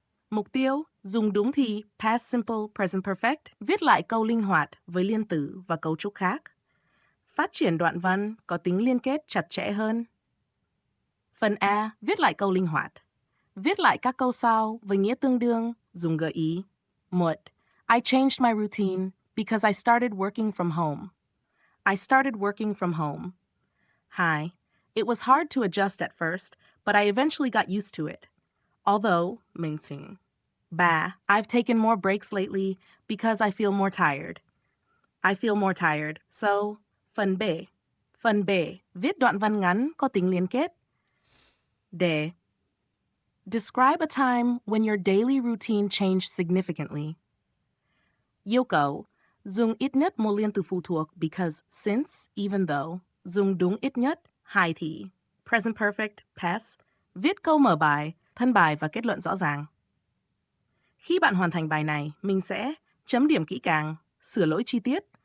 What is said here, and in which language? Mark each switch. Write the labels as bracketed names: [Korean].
[Vietnamese] Mục tiêu, dùng đúng thì past simple, present perfect, viết lại câu linh hoạt với liên tử và cấu trúc khác. Phát triển đoạn văn có tính liên kết chặt chẽ hơn. Phần A, viết lại câu linh hoạt. Viết lại các câu sau với nghĩa tương đương, dùng gợi ý. 1. [English] I changed my routine because I started working from home. I started working from home. 2. It was hard to adjust at first, but I eventually got used to it. Although, [Vietnamese] mình xỉn. [English] 3. I've taken more breaks lately because I feel more tired. I feel more tired. So, [Vietnamese] phần B. Phần B. Viết đoạn văn ngắn có tính liên kết. D. [English] Describe a time when your daily routine changed significantly. [Vietnamese] Yêu cầu. Dùng ít nhất một liên từ phụ thuộc [English] because, since, even though. [Vietnamese] Dùng đúng ít nhất, hai thì. Present perfect, past. Viết câu mở bài, thân bài và kết luận rõ ràng. Khi bạn hoàn thành bài này, mình sẽ chấm điểm kỹ càng, sửa lỗi chi tiết.